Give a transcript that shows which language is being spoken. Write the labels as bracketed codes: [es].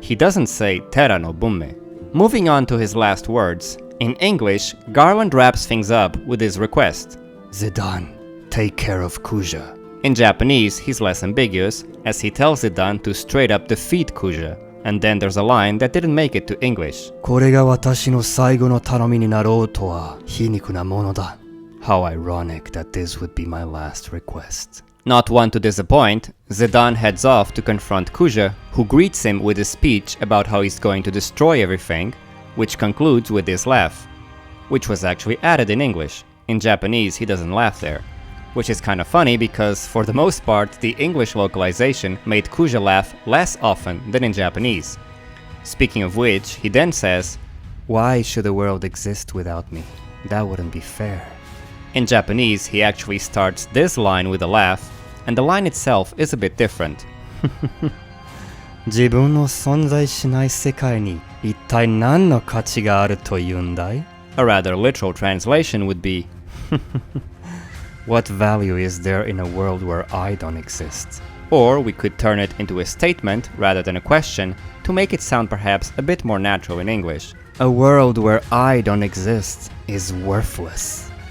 [en] He doesn't say Terra no Bunme. Moving on to his last words, in English, Garland wraps things up with his request. Zidane, take care of Kuja. In Japanese, he's less ambiguous, as he tells Zidane to straight up defeat Kuja. And then there's a line that didn't make it to English. [ja] これが私の最後の頼みになろうとは皮肉なものだ. [en] How ironic that this would be my last request. Not one to disappoint, Zidane heads off to confront Kuja, who greets him with a speech about how he's going to destroy everything, which concludes with this laugh, which was actually added in English. In Japanese, he doesn't laugh there. Which is kinda funny because, for the most part, the English localization made Kuja laugh less often than in Japanese. Speaking of which, he then says, Why should the world exist without me? That wouldn't be fair. In Japanese, he actually starts this line with a laugh, and the line itself is a bit different. [ja] 自分の存在しない世界に一体何の価値があるというんだい? [en] A rather literal translation would be, What value is there in a world where I don't exist? Or we could turn it into a statement rather than a question to make it sound perhaps a bit more natural in English. A world where I don't exist is worthless.